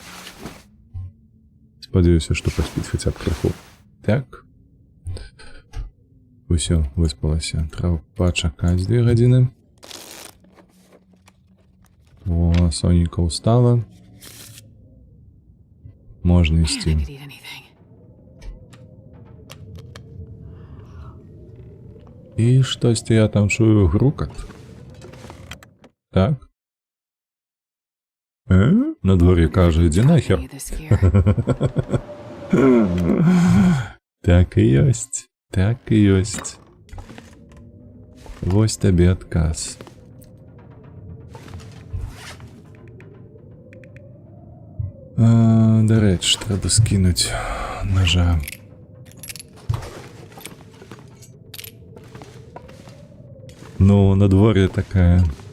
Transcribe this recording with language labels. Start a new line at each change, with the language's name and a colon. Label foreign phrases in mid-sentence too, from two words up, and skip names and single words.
Belarusian: Спадзяюся, што паспіць хаця б крыху. Так. Усё, выспалася. Трэба пачакаць 2 гадзіны. О, сонейка устала. Можна
English: Man, I
Belarusian: ісці.
English: could eat anything.
Belarusian: І штосьці я там чую грукат. Так. На дворе кажа, ідзі нахер.
English: Need this gear.
Belarusian: Так і ёсць. Вось табе адказ. Дарэчы, трэба скінуць ножа. Ну, на дворе такая.